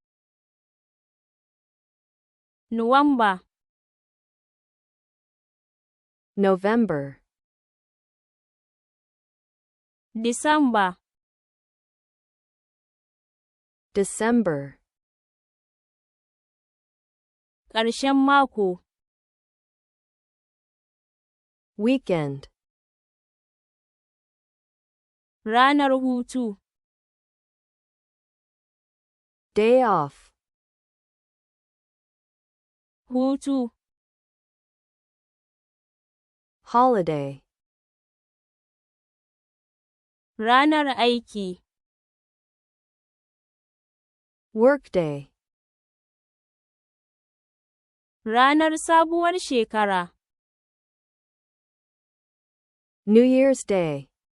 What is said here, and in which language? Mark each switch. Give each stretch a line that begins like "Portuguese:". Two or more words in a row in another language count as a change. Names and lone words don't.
English: November, November, December, December,
Hausa: ƙarshen mako,
English: weekend,
Hausa: ranar hutu,
English: day off,
Hausa: hutu,
English: holiday,
Hausa: ranar aiki,
English: workday,
Hausa: ranar sabuwar shekara,
English: New Year's Day,